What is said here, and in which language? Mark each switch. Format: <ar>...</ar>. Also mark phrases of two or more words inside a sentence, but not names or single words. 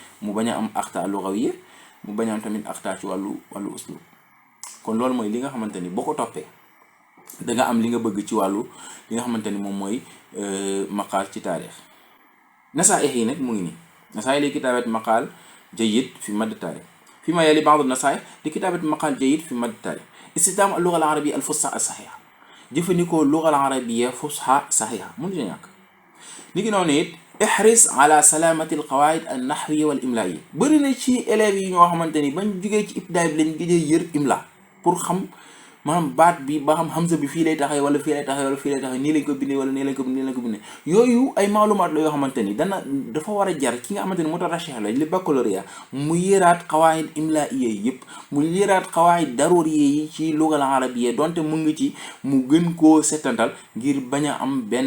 <wo>mu bañ a am</wo> <ar>أخطاء لغوية</ar> <wo>mu bañ a am tamit axta ci wàllu uslub kon loolu mooy li nga xamante ni boo ko toppee da nga am li nga bëgg ci wàllu li nga xamante ni moom mooy maqaal ci taarix nasaaix yi nag mu ngi</wo> <ar>nii نصائح لكتابة مقال جيد في مادة التاريخ في ما يلي بعض نصائح لكتابة مقال جيد في مادة التاريخ استخدام اللغة العربية الفصحى الصحيحة jëfandikoo اللغة العربية الفصحى</ar> <wo>saxiixa mënu ci ñàkk ni ki noonu it</wo> <ar>احرص على سلامة القواعد النحوية والإملائية</ar> <wo>bëri na ci élèves yi ñoo xamante ni bañ jugee ci ibtidaay bi lañ gëjee yër imla pour xam maanaam baat bi ba xam hamza bi fii lay taxawee wala fii lay taxawee wala fii lay taxawee nii lañ ko bindee wala nii lañ ko bindee yooyu ay maalumaat la yoo xamante ni dafa war a jar ki nga xamante ni mutarashih la li baccalauréat mu yëraat</wo> <ar>قواعد إملائية</ar> <wo>yëpp mu yëraat</wo> <ar>قواعد ضرورية</ar> <wo>yi ci</wo> <ar>اللغة العربية</ar> <wo>donte mu ngi ci mu gën koo settantal ngir bañ a am</wo>